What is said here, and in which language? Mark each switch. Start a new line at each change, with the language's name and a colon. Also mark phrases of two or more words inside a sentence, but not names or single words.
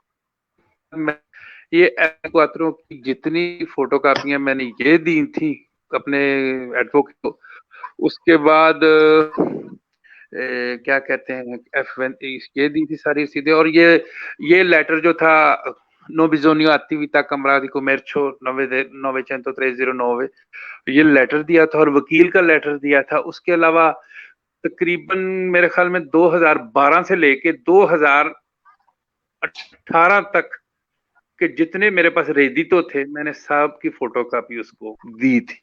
Urdu: یہ F24 کی جتنی فوٹو کاپیاں میں نے یہ دی تھی اپنے ایڈووکیٹ کو، اس کے بعد کیا کہتے ہیں F1 یہ دی تھی ساری سیدھے. اور یہ لیٹر جو تھا
Italian: no bisogno attività camera di commercio 90309,
Urdu: یہ لیٹر دیا تھا اور وکیل کا لیٹر دیا تھا. اس کے علاوہ تقریباً میرے خیال میں 2012 سے لے کے 2018 تک کے جتنے میرے پاس ریڈیتو تھے میں نے سب کی فوٹوکاپی اس کو دی تھی.